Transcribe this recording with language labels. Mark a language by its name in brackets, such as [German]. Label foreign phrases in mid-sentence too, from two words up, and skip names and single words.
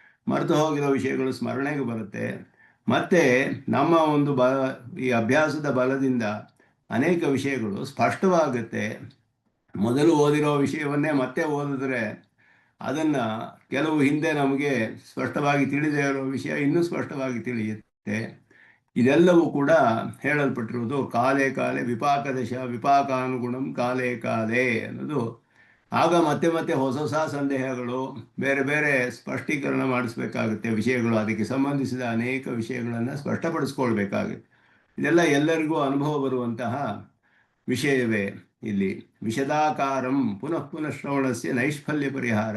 [Kannada] ಮರೆತು ಹೋಗಿರೋ ವಿಷಯಗಳು ಸ್ಮರಣೆಗೆ ಬರುತ್ತೆ. ಮತ್ತು ನಮ್ಮ ಒಂದು ಈ ಅಭ್ಯಾಸದ ಬಲದಿಂದ ಅನೇಕ ವಿಷಯಗಳು ಸ್ಪಷ್ಟವಾಗುತ್ತೆ. ಮೊದಲು ಓದಿರೋ ವಿಷಯವನ್ನೇ ಮತ್ತೆ ಓದಿದ್ರೆ ಅದನ್ನು ಕೆಲವು ಹಿಂದೆ ನಮಗೆ ಸ್ಪಷ್ಟವಾಗಿ ತಿಳಿದೇ ಇರೋ ವಿಷಯ ಇನ್ನೂ ಸ್ಪಷ್ಟವಾಗಿ ತಿಳಿಯುತ್ತೆ. ಇದೆಲ್ಲವೂ ಕೂಡ ಹೇಳಲ್ಪಟ್ಟಿರುವುದು [Sanskrit] ಕಾಲೇ ಕಾಲೇ ವಿಪಾಕದಶ ವಿಪಾಕಾನುಗುಣಂ ಕಾಲೇ ಕಾಲೇ [Kannada] ಅನ್ನೋದು. ಆಗ ಮತ್ತೆ ಮತ್ತೆ ಹೊಸ ಹೊಸ ಸಂದೇಹಗಳು, ಬೇರೆ ಬೇರೆ ಸ್ಪಷ್ಟೀಕರಣ ಮಾಡಿಸ್ಬೇಕಾಗುತ್ತೆ. ವಿಷಯಗಳು, ಅದಕ್ಕೆ ಸಂಬಂಧಿಸಿದ ಅನೇಕ ವಿಷಯಗಳನ್ನು ಸ್ಪಷ್ಟಪಡಿಸ್ಕೊಳ್ಬೇಕಾಗುತ್ತೆ. ಇದೆಲ್ಲ ಎಲ್ಲರಿಗೂ ಅನುಭವ ಬರುವಂತಹ ವಿಷಯವೇ. [Sanskrit] ಇಲ್ಲಿ ವಿಷದಾಕಾರಂ ಪುನಃ ಪುನಃ ಶ್ರವಣಸ್ಯ ನೈಷ್ಫಲ್ಯ ಪರಿಹಾರ.